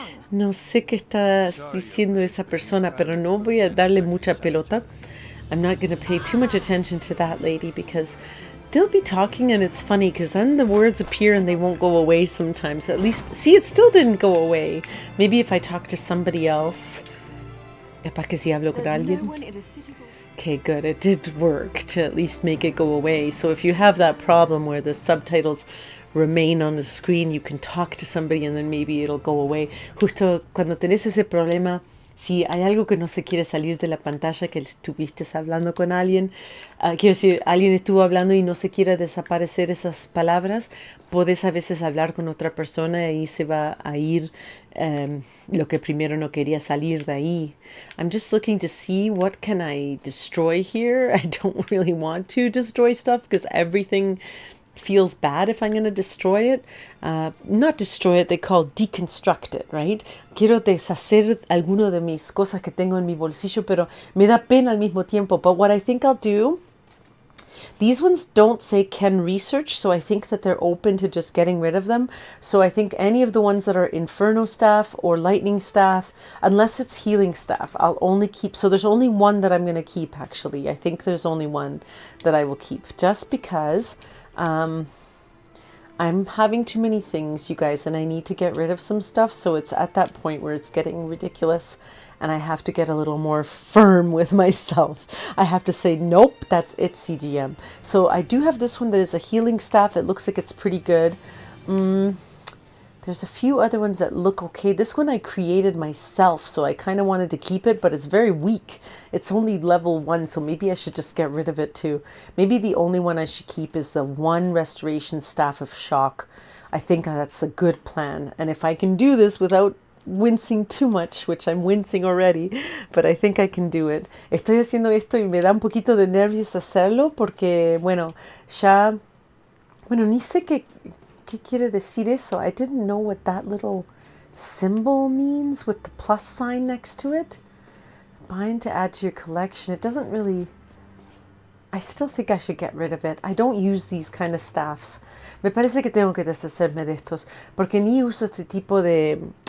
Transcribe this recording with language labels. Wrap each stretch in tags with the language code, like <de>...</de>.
<es>No sé qué estás diciendo esa persona, pero no voy a darle mucha pelota.</es> <en>I'm not going to pay too much attention to that lady because they'll be talking and it's funny because then the words appear and they won't go away sometimes. At least, see, it still didn't go away. Maybe if I talk to somebody else.</en> <es>¿Para que si hablo con alguien?</es> <en>Okay, good. It did work to at least make it go away. So if you have that problem where the subtitles remain on the screen, you can talk to somebody and then maybe it'll go away.</en> <es>Justo cuando tenés ese problema, si hay algo que no se quiere salir de la pantalla, que estuviste hablando con alguien, quiero decir, alguien estuvo hablando y no se quiere desaparecer esas palabras, podés a veces hablar con otra persona y se va a ir lo que primero no quería salir de ahí.</es> <en>I'm just looking to see what can I destroy here. I don't really want to destroy stuff because everything feels bad if I'm going to destroy it. Not destroy it, they call deconstruct it, right?</en> <es>Quiero deshacer alguno de mis cosas que tengo en mi bolsillo, pero me da pena al mismo tiempo.</es> <en>But what I think I'll do, these ones don't say can research, so I think that they're open to just getting rid of them. So I think any of the ones that are Inferno staff or Lightning staff, unless it's healing staff, I'll only keep. So there's only one that I'm going to keep, actually. I think there's only one that I will keep, just because I'm having too many things, you guys, and I need to get rid of some stuff. So it's at that point where it's getting ridiculous and I have to get a little more firm with myself. I have to say, nope, that's it, CGM. So I do have this one that is a healing staff. It looks like it's pretty good. There's a few other ones that look okay. This one I created myself, so I kind of wanted to keep it, but it's very weak. It's only level 1, so maybe I should just get rid of it too. Maybe the only one I should keep is the one restoration staff of shock. I think that's a good plan. And if I can do this without wincing too much, which I'm wincing already, but I think I can do it.</en> <es>Estoy haciendo esto y me da un poquito de nervios hacerlo porque, bueno, ni sé qué quiere decir eso?</es> <en>I didn't know what that little symbol means with the plus sign next to it. Bind to add to your collection. It doesn't really... I still think I should get rid of it. I don't use these kind of staffs.</en> <es>Me parece que tengo que deshacerme de estos porque ni uso este tipo de...</es>